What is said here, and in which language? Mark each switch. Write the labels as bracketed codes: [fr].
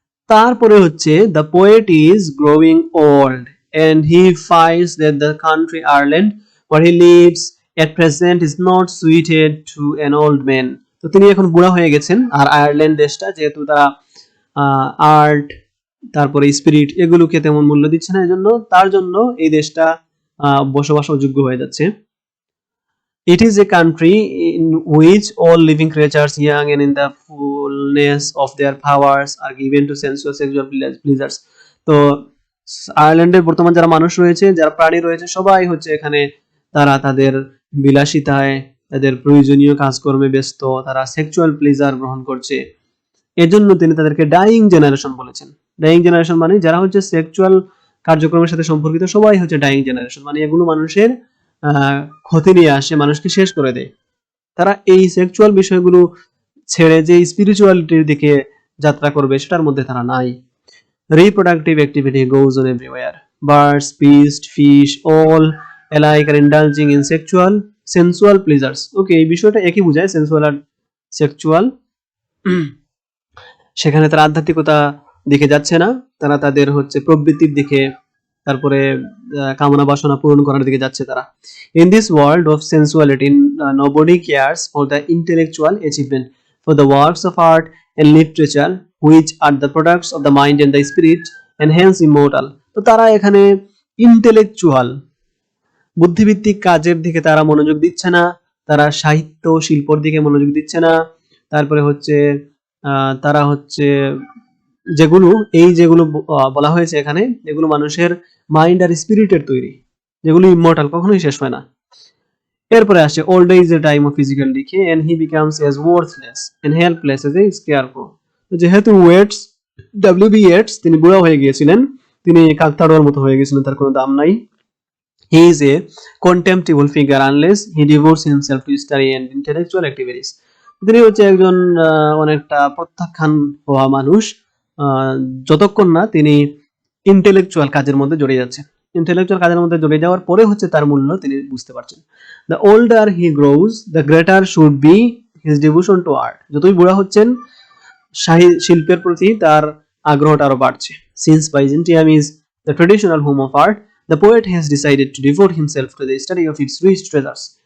[bn] তারপরে হচ্ছে [en] The poet is growing old and he finds that the country Ireland where he lives at present is not suited to an old man. [bn] তো তিনি এখন বুড়া হয়ে গেছেন, আর আয়ারল্যান্ড দেশটা যেহেতু তারা আর্ট তারপরে স্পিরিট এগুলোকে তেমন মূল্য দিচ্ছে না, এজন্য তার জন্য এই দেশটা বসবাস অযোগ্য হয়ে যাচ্ছে। [en] It is a country in which all living creatures, young and in the fullness of their powers, are given to sensual sexual pleasures. [bn] তো আয়ারল্যান্ডের বর্তমান যারা মানুষ রয়েছে, যারা প্রাণী রয়েছে, সবাই হচ্ছে এখানে তারা তাদের বিলাসিতায়, তাদের প্রয়োজনীয় কাজকর্মে ব্যস্ত, তারা সেক্সুয়াল প্লেজার গ্রহণ করছে। এজন্য তিনি তাদেরকে ডাইং জেনারেশন বলেছেন। ডাইং জেনারেশন মানে যারা হচ্ছে সেক্সুয়াল কার্যক্রমের সাথে সম্পর্কিত সবাই হচ্ছে ডাইং জেনারেশন, মানে এগুলো মানুষের ক্ষতি নিয়ে আসে, মানুষকে শেষ করে দেয়। তারা এই সেক্সুয়াল বিষয়গুলো ছেড়ে যে স্পিরিচুয়ালিটির দিকে যাত্রা করবে সেটার মধ্যে তারা নাই। [en] Reproductive activity goes on everywhere. Birds, beasts, fish, all alike are indulging in sensual pleasures. [bn] Okay, এই বিষয়টা একই বোঝায়, সেন্সুয়াল আর সেক্সুয়াল। সেখানে তারা আধ্যাত্মিকতা দিকে যাচ্ছে না, তারা তাদের হচ্ছে প্রবৃত্তির দিকে, তারপরে কামনা বাসনা পূরণ করার দিকে যাচ্ছে তারা। [en] In this world of sensuality, nobody cares for the intellectual achievement, for the works of art and literature, which are the products of the mind and the spirit, and hence immortal. [bn] তো তারা এখানে intellectual, বুদ্ধিভিত্তিক কাজের দিকে তারা মনোযোগ দিচ্ছে না, তারা সাহিত্য শিল্পর দিকে মনোযোগ দিচ্ছে না, তারপরে হচ্ছে তারা হচ্ছে যেগুলো বলা হয়েছে এখানে, এগুলো মানুষের মাইন্ড আর স্পিরিটের তৈরি, যেগুলো ইমমর্টাল, কখনোই শেষ হয় না। এরপরে আসে [en] old age a time of physical decay and he becomes as worthless and helpless as a scarecrow. [bn] যেহেতু W B Yeats তিনি বুড়া হয়ে গিয়েছিলেন, তিনি কাকতাড়ুয়ার মতো হয়ে গেছিলেন, তার কোনো দাম নাই। [en] He is a contemptible figure unless he devotes himself to study and intellectual activities. [bn] তিনি হচ্ছে একজন অনেকটা প্রত্যাখ্যান হওয়া মানুষ, যতক্ষণ না তিনি ইন্টেলেকচুয়াল কাজের মধ্যে জড়িয়ে যাচ্ছে। ইন্টেলেকচুয়াল কাজের মধ্যে জড়িয়ে যাওয়ার পরে হচ্ছে তার মূল্য তিনি বুঝতে পারছেন। [en] The older he grows, the greater should be his devotion to art. [bn] যতই বুড়া হচ্ছেন, শিল্পের প্রতি তার আগ্রহটা আরো বাড়ছে। [en] Since Byzantium is the traditional home of art, the poet has decided to devote himself to the study of its rich treasures.